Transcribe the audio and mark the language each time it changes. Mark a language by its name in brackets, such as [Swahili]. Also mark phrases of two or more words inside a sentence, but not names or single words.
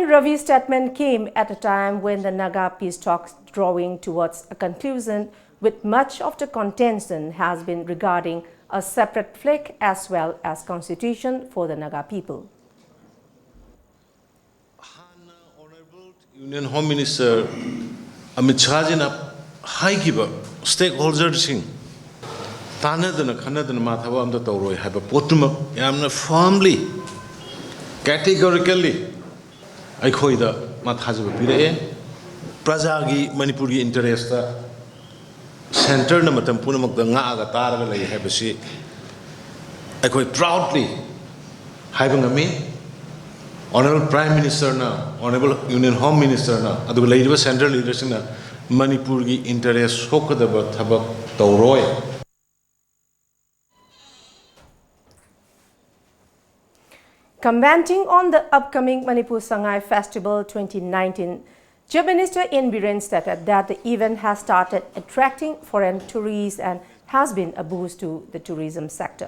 [English] Ravi's statement came at a time when the Naga peace talks drawing towards a conclusion, with much of the contention has been regarding a separate flag as well as constitution for the Naga people. Honorable Union Home Minister [Manipuri] Amit Shah jina haigiba stakeholders sing tanadana khanadana mathaba amda tawroi haiba potuma yamna [English] firmly categorically [Manipuri] aikhoida mathajaba pirae prajagi Manipuri [English] interest center [Manipuri] na matam punamak da nga aga taraga lai habasi aikoi proudly haibangami [English] Honorable Prime Minister [Manipuri] na [English] Honorable Union Home Minister [Manipuri] na adu laiba [English] central leadership [Manipuri] na Manipur gi interest hokadaba thabak tawroi. [English] Commenting on the upcoming Manipur Sangai Festival 2019, Chief Minister N. Biren stated that the event has started attracting foreign tourists and has been a boost to the tourism sector.